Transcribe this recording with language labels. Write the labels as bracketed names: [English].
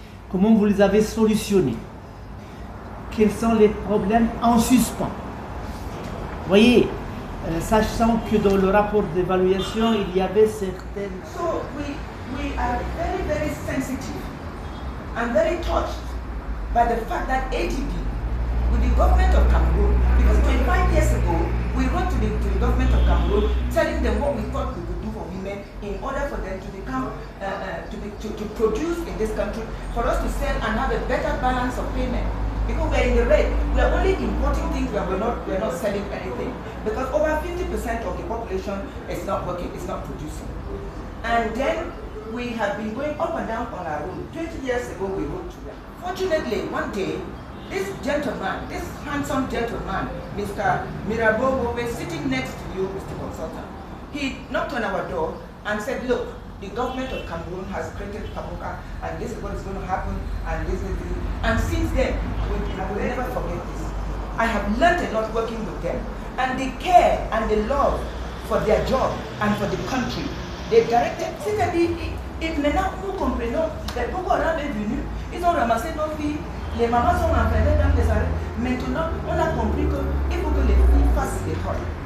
[French] Comment vous les avez solutionnés? Quels sont les problèmes en suspens? Voyez, sachant que dans le rapport d'évaluation, il y avait certaines... [English] So we are very, very sensitive and very touched by the fact that ADB, with the government of Cameroon, because 25 years ago, we wrote to the government of Cameroon telling them what we thought we could do for women in order for them to become, to produce in this country, for us to sell and have a better balance of payment. Because we're in the red, we are only importing things where we're not selling anything. Because over 50% of the population is not working, is not producing. And then we have been going up and down on our road. 20 years ago we wrote to them. Fortunately, one day, this gentleman, this handsome gentleman, Mr. Mirabeau, was sitting next to you, Mr. Consultant. He knocked on our door and said, look, the government of Cameroon has created Kamuka, and this is what is going to happen, and this is this. And since then, I will never forget this. I have learned a lot working with them. [French] And the care and the love for their job and for the country, they directed, c'est-à-dire, maintenant nous comprenons, les Boko Haram est venu, ils ont ramassé nos filles, les mamans sont entraînées dans les arrêts. Maintenant, on a compris qu'il faut que les filles fassent l'école.